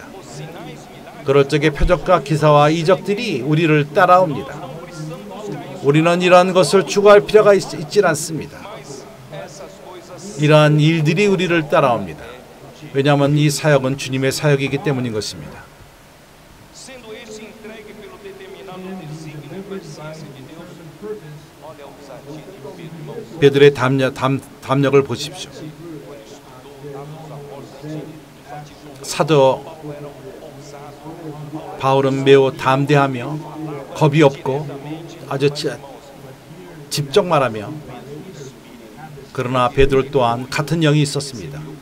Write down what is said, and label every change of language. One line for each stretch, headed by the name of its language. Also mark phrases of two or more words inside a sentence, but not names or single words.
Korean: 그럴 적에 표적과 기사와 이적들이 우리를 따라옵니다. 우리는 이러한 것을 추구할 필요가 있지 않습니다. 이러한 일들이 우리를 따라옵니다. 왜냐하면 이 사역은 주님의 사역이기 때문인 것입니다.
Portuguese: Sendo este entregue pelo determinado desígnio e presciência de Deus, olha a ousadia de Pedro, irmãos.
Korean: 베드로의 담력을 보십시오. 사도 바울은 매우 담대하며 겁이 없고 아주 직접 말하며, 그러나 베드로 또한 같은 영이 있었습니다.